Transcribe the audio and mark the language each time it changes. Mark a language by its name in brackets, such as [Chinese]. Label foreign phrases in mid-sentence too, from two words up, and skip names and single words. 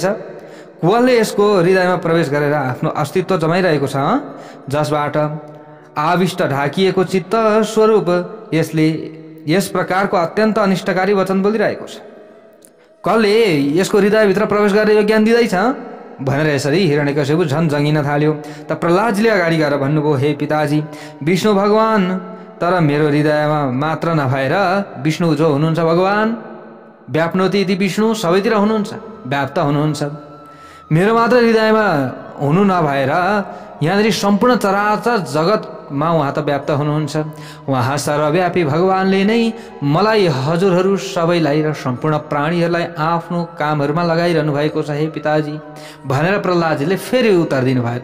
[Nepali] कसले यसको हृदयमा प्रवेश गरेर आफ्नो अस्तित्व जमाइरहेको छ, जसबाट आविष्ट ढाकिएको चित्त स्वरूप यसले यस प्रकारको अत्यन्त अनिष्टकारी वचन बोलिरहेको छ? कसले यसको हृदयभित्र प्रवेश गरेर यो ज्ञान दिँदैछ भनेर यसरी हिरण्यकश्यप झन् जङ्गिन थाल्यो। त प्रह्लादजीले अगाडि गएर भन्नुभयो, हे पिताजी, विष्णु भगवान तर मेरो हृदयमा मात्र नभएर विष्णु जो हुनुहुन्छ भगवान [Sanskrit] व्याप्नोति इति विष्णु [Nepali] सबैतिर हुनुहुन्छ, व्याप्त हुनुहुन्छ। मेरो मात्र हृदयमा हुनु नभएर यहाँनिर सम्पूर्ण चराचर जगतमा उहाँ त व्याप्त हुनुहुन्छ। उहाँ सर्वव्यापी भगवानले नै मलाई, हजुरहरू सबैलाई र सम्पूर्ण प्राणीहरूलाई आफ्नो कामहरूमा लगाइरहनु भएको छ हे पिताजी भनेर प्रह्लादजीले फेरि उत्तर दिनुभयो।